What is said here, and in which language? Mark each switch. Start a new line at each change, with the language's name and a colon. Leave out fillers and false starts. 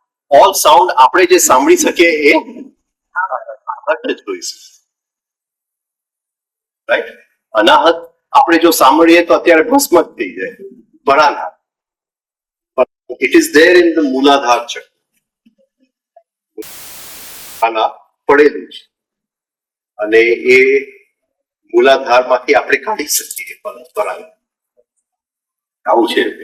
Gujarati: All sound આપણે જે સાંભળી શકીએ એ આહત જ હોય છે, રાઈટ? અનાહત આપણે જો સાંભળીએ તો અત્યારે ભસ્મ જ થઈ જાય, પરાનાદ.
English: It is there in the Muladhara chakra.
Gujarati: આના પડેલું છે અને એ મૂલાધારમાંથી આપણે કાઢી શકીએ પરંપરા. આવું છે.